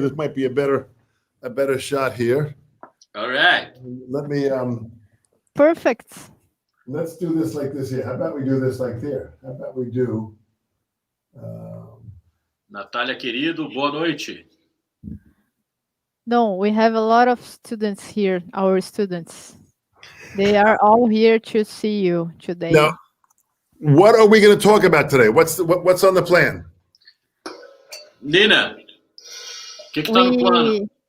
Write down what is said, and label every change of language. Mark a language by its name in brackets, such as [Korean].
[English] This might be a better shot here. All right. Let me Perfect. Let's do this like this here. How about we do this like there? How about we do [Portuguese] Natália, querido, boa noite. [English] No, we have a lot of students here, our students. They are all here to see you today. Now, what are we going to talk about today? What's on the plan? [Portuguese] Nina, o que tá no plano?